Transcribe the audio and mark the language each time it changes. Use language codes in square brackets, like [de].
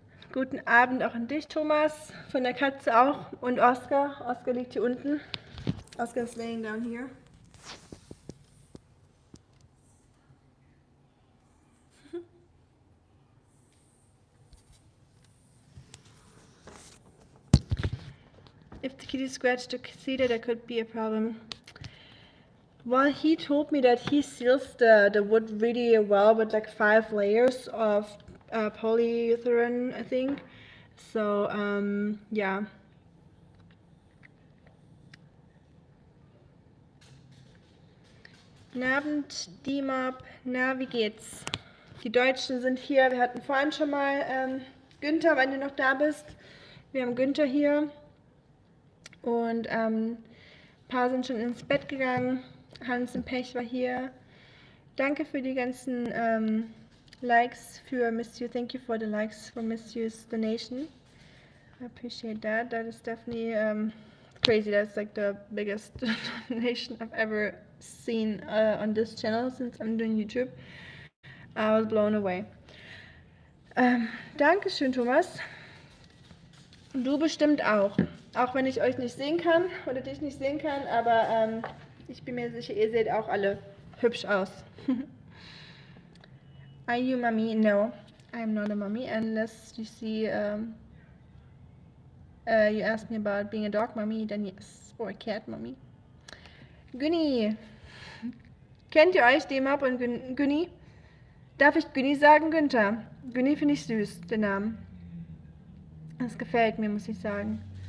[de] Guten Abend auch an dich, Thomas, von der Katze auch, und Oskar. Oskar liegt hier unten. [en] Oskar is laying down here. If the kitty scratched the cedar, there could be a problem. Well, he told me that he seals the wood really well with like 5 layers of polyurethane, I think. So, yeah. [de] Guten Abend, Dimab. Na, wie geht's? Die Deutschen sind hier. Wir hatten vorhin schon mal Günther, wenn du noch da bist. Wir haben Günther hier. Und ein paar sind schon ins Bett gegangen. Hans und Pech war hier. Danke für die ganzen likes für Miss You. [en] Thank you for the likes for Miss You's donation. I appreciate that. That is definitely crazy. That's like the biggest donation I've ever seen on this channel since I'm doing YouTube. I was blown away. [de] Dankeschön, Thomas. Du bestimmt auch. Auch wenn ich euch nicht sehen kann oder dich nicht sehen kann, aber ich bin mir sicher, ihr seht auch alle hübsch aus. [en] Are you mommy? No, I'm not a mommy unless you see, you asked me about being a dog mommy, then yes, or a cat mommy. [de] Günni. Kennt ihr euch, Demab und Günni? Darf ich Günni sagen, Günther? Günni finde ich süß, den Namen. Das gefällt mir, muss ich sagen.